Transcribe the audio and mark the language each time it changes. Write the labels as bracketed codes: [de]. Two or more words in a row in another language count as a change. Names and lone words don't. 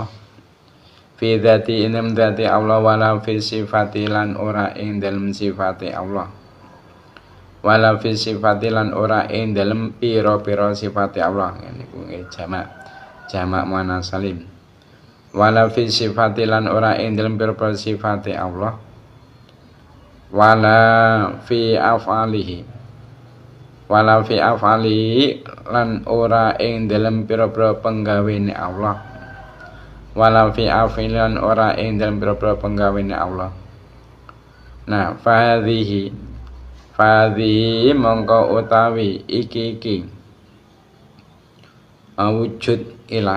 [ar] في ذات [jv] ing dalem dzati Allah [ar] ولا في صفات [jv] lan ora ing dalem sifati Allah. [ar] ولا في صفات [jv] lan ora ing dalem pira-pira sifati Allah. Niku jamak [ar] مؤنث سالم. ولا في صفات [jv] lan ora ing dalem pira-pira sifati Allah. [ar] ولا في أفعاله. ولا في أفعال [jv] lan ora ing dalem pira-pira penggawene Allah. [ar] ولا في أفعال [jv] lan ora ing dalem pira-pira penggawene Allah. Nah, fadhihi mongko utawi iki wujud ilah.